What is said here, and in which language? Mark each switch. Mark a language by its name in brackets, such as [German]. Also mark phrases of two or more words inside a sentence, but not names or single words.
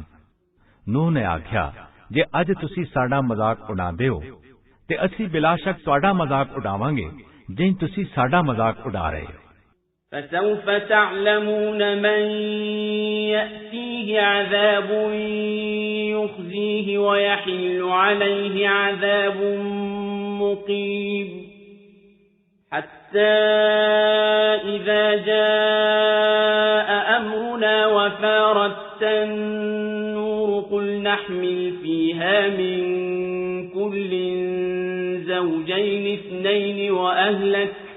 [Punjabi] ਨੂਹ ਨੇ ਆਖਿਆ, ਜੇ ਅੱਜ ਤੁਸੀਂ ਸਾਡਾ ਮਜ਼ਾਕ ਉਡਾਉਂਦੇ ਹੋ ਤੇ ਅਸੀਂ ਬਿਲਾਸ਼ੱਕ ਤੁਹਾਡਾ ਮਜ਼ਾਕ ਉਡਾਵਾਂਗੇ ਜਿਵੇਂ ਤੁਸੀਂ ਸਾਡਾ ਮਜ਼ਾਕ ਉਡਾ ਰਹੇ ਹੋ। [Arabic] فسوف تعلمون من يأتيه عذاب يخزيه ويحل عليه عذاب مقيم حتى إذا جاء أمرنا وفارت النور قل نحمل فيها من كل زوجين اثنين وأهلك